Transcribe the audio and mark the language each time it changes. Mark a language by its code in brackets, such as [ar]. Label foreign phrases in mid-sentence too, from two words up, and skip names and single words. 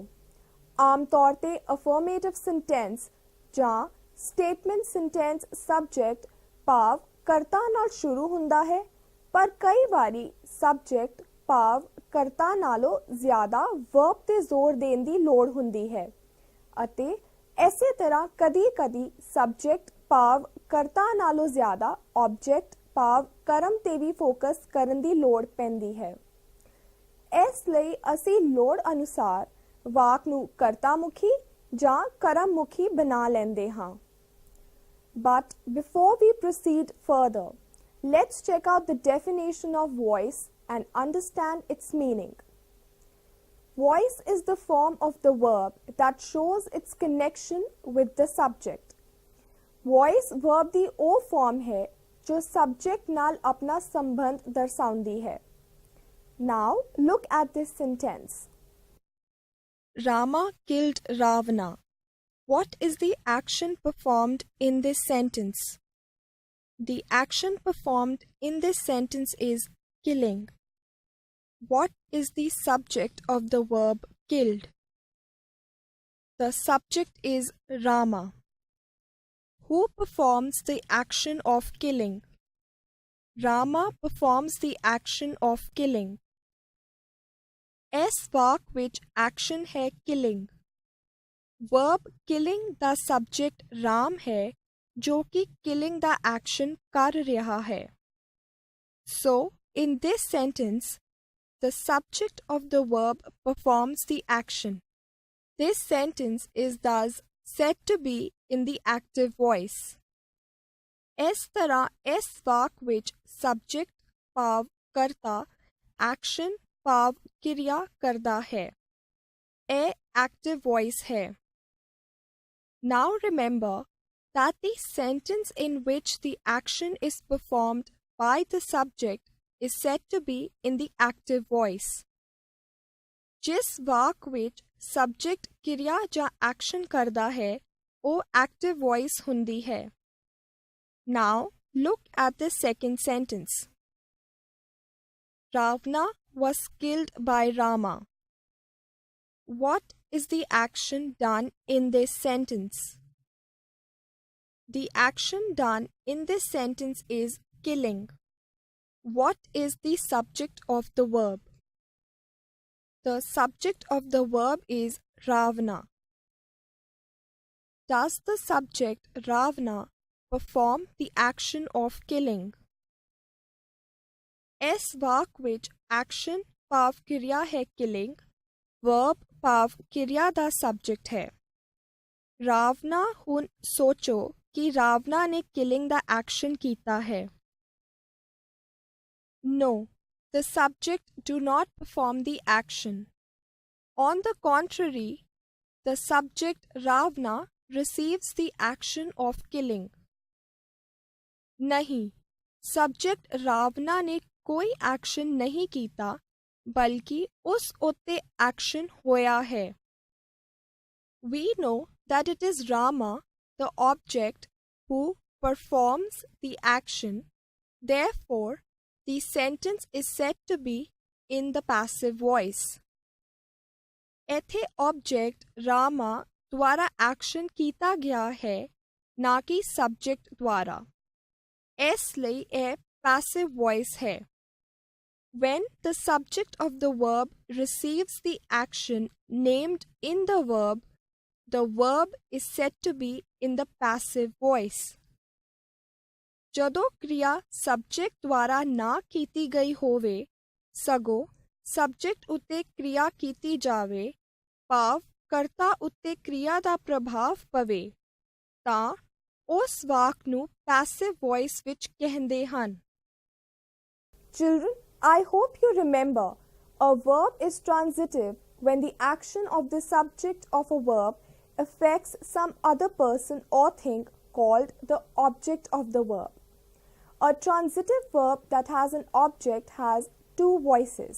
[pa] ਆਮ ਤੌਰ ਤੇ [en] affirmative sentence [pa] ਜਾਂ [en] statement sentence subject [pa] ਭਾਵ ਕਰਤਾ ਨਾਲ ਸ਼ੁਰੂ ਹੁੰਦਾ ਹੈ, ਪਰ ਕਈ ਵਾਰੀ ਸਬਜੈਕਟ ਭਾਵ ਕਰਤਾ ਨਾਲੋਂ ਜ਼ਿਆਦਾ ਵਰਬ ਤੇ ਜ਼ੋਰ ਦੇਣ ਦੀ ਲੋੜ ਹੁੰਦੀ ਹੈ ਅਤੇ ਇਸੇ ਤਰ੍ਹਾਂ ਕਦੀ-ਕਦੀ ਸਬਜੈਕਟ ਭਾਵ ਕਰਤਾ ਨਾਲੋਂ ਜ਼ਿਆਦਾ ਆਬਜੈਕਟ ਭਾਵ ਕਰਮ ਤੇ ਵੀ ਫੋਕਸ ਕਰਨ ਦੀ ਲੋੜ ਪੈਂਦੀ ਹੈ। ਇਸ ਲਈ ਅਸੀਂ ਲੋੜ ਅਨੁਸਾਰ ਵਾਕ ਨੂੰ ਕਰਤਾ ਮੁਖੀ ਜਾਂ ਕਰਮ ਮੁਖੀ ਬਣਾ ਲੈਂਦੇ ਹਾਂ। [en] But before we proceed further, let's check out the definition of voice and understand its meaning. Voice is the form of the verb that shows its connection with the subject. Voice verb [pa] ਦੀ ਉਹ form ਹੈ ਜੋ subject ਨਾਲ ਆਪਣਾ ਸੰਬੰਧ ਦਰਸਾਉਂਦੀ ਹੈ। [en] Now look at this sentence. Rama killed Ravana. What is the action performed in this sentence? The action performed in this sentence is killing. What is the subject of the verb killed? The subject is Rama. Who performs the action of killing? Rama performs the action of killing. [pa] ਇਸ ਵਾਕ ਵਿੱਚ ਐਕਸ਼ਨ ਹੈ killing. [en] Verb killing [pa] ਦਾ subject ਰਾਮ ਹੈ ਜੋ ਕਿ killing ਦਾ ਐਕਸ਼ਨ ਕਰ ਰਿਹਾ ਹੈ। [en] So, in this sentence, the subject of the verb performs the action. This sentence is thus said to be in the active voice. [pa] ਇਸ ਤਰ੍ਹਾਂ ਇਸ ਵਾਕ ਵਿੱਚ subject ਭਾਵ ਕਰਤਾ action ਭਾਵ ਕਿਰਿਆ ਕਰਦਾ ਹੈ। ਇਹ [en] active voice [pa] ਹੈ। [en] Now remember that the sentence in which the action is performed by the subject is said to be in the active voice. [pa] ਜਿਸ ਵਾਕ ਵਿੱਚ subject ਕਿਰਿਆ ਜਾਂ action ਕਰਦਾ ਹੈ ਉਹ [en] active voice [pa] ਹੁੰਦੀ ਹੈ। [en] Now look at the second sentence. Ravana was killed by Rama. What is the action done in this sentence? The action done in this sentence is killing. What is the subject of the verb? The subject of the verb is Ravana. Does the subject Ravana perform the action of killing? [pa] ਇਸ ਵਾਕ ਵਿੱਚ ਐਕਸ਼ਨ ਭਾਵ ਕਿਰਿਆ ਹੈ killing, verb ਭਾਵ ਕਿਰਿਆ ਦਾ subject ਹੈ। ਰਾਵਨਾ ਹੁਣ ਸੋਚੋ ਕਿ ਰਾਵਨਾ ਨੇ killing ਦਾ ਐਕਸ਼ਨ ਕੀਤਾ ਹੈ। [en] No, the subject do not perform the action. On the contrary, the subject Ravana receives the action of killing. [pa] ਨਹੀਂ, subject Ravana ਨੇ ਕੋਈ ਐਕਸ਼ਨ ਨਹੀਂ ਕੀਤਾ ਬਲਕਿ ਉਸ ਉੱਤੇ ਐਕਸ਼ਨ ਹੋਇਆ ਹੈ। [en] We know that it is Rama, the object, who performs the action. Therefore, the sentence is said to be in the passive voice. [pa] ਇੱਥੇ object Rama ਦੁਆਰਾ ਐਕਸ਼ਨ ਕੀਤਾ ਗਿਆ ਹੈ ਨਾ ਕਿ subject द्वारा। ਇਸ ਲਈ ਇਹ [en] passive voice [pa] है। [en] When the subject of the verb receives the action named in the verb is said to be in the passive voice. [pa] ਜਦੋਂ ਕਿਰਿਆ ਸਬਜੈਕਟ ਦੁਆਰਾ ਨਾ ਕੀਤੀ ਗਈ ਹੋਵੇ ਸਗੋਂ ਸਬਜੈਕਟ ਉੱਤੇ ਕਿਰਿਆ ਕੀਤੀ ਜਾਵੇ ਭਾਵ ਕਰਤਾ ਉੱਤੇ क्रिया ਦਾ ਪ੍ਰਭਾਵ ਪਵੇ ਤਾਂ ਉਸ ਵਾਕ ਨੂੰ [en] passive voice [pa] ਵਿੱਚ ਕਹਿੰਦੇ ਹਨ। [en] Children, I hope you remember a verb is transitive when the action of the subject of a verb affects some other person or thing called the object of the verb. A transitive verb that has an object has two voices.